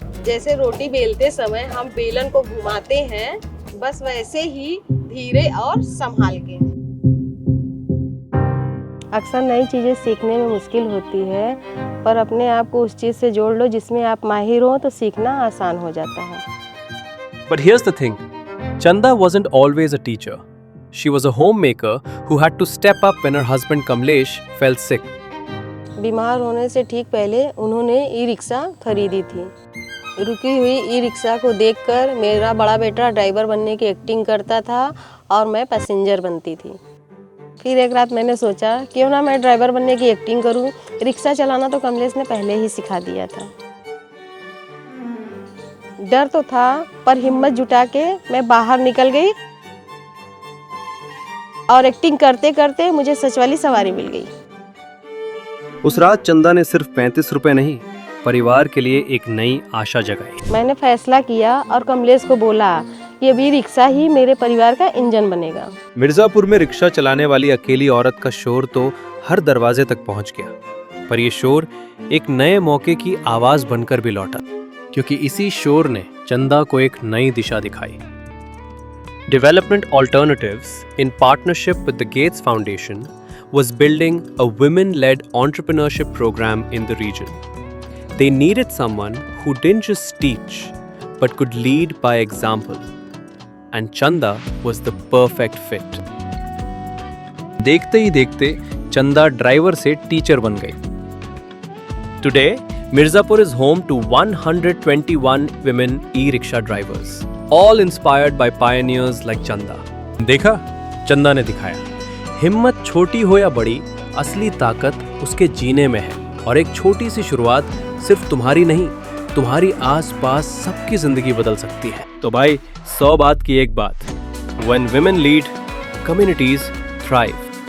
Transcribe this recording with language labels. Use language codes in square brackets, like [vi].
[hi] जैसे रोटी बेलते समय हम बेलन को घुमाते हैं, बस वैसे ही धीरे और संभाल के। अक्सर नई चीजें सीखने में मुश्किल होती है, पर अपने आप को उस चीज से जोड़ लो जिसमें आप माहिर हो तो सीखना आसान हो जाता है। [en] But here's the thing, Chanda wasn't always a teacher. She was a homemaker who had to step up when her husband Kamlesh fell sick. [hi] बीमार होने से ठीक पहले उन्होंने ई रिक्शा खरीदी थी। रुकी हुई ई रिक्शा को देखकर मेरा बड़ा बेटा ड्राइवर बनने की एक्टिंग करता था और मैं पैसेंजर बनती थी। फिर एक रात मैंने सोचा क्यों ना मैं ड्राइवर बनने की एक्टिंग करूं। रिक्शा चलाना तो कमलेश ने पहले ही सिखा दिया था। डर तो था, पर हिम्मत जुटा के मैं बाहर निकल गई और एक्टिंग करते करते मुझे सच वाली सवारी मिल गई। उस रात चंदा ने सिर्फ 35 रुपए नहीं, परिवार के लिए एक नई आशा जगाई। मैंने फैसला किया और कमलेश को बोला ये भी रिक्शा ही मेरे परिवार का इंजन बनेगा। मिर्जापुर में रिक्शा चलाने वाली अकेली औरत का शोर तो हर दरवाजे तक पहुंच गया, पर यह शोर एक नए मौके की आवाज बनकर भी लौटा, क्योंकि इसी शोर ने चंदा को एक नई दिशा दिखाई। [en] Development Alternatives, in partnership with the Gates Foundation, was building a women-led entrepreneurship program in the region. They needed someone who didn't just teach, but could lead by example. And Chanda was the perfect fit. [hi] देखते ही देखते चंदा driver से teacher बन गई। [en] Today, Mirzapur is home to 121 women e-rickshaw drivers, all inspired by pioneers like Chanda. [hi] देखा, चंदा ने दिखाया, हिम्मत छोटी हो या बड़ी, असली ताकत उसके जीने में है। और एक छोटी सी शुरुआत सिर्फ तुम्हारी नहीं, तुम्हारी आसपास सबकी जिंदगी बदल सकती है। तो भाई 100 बात की एक बात, [en] When women lead, communities thrive.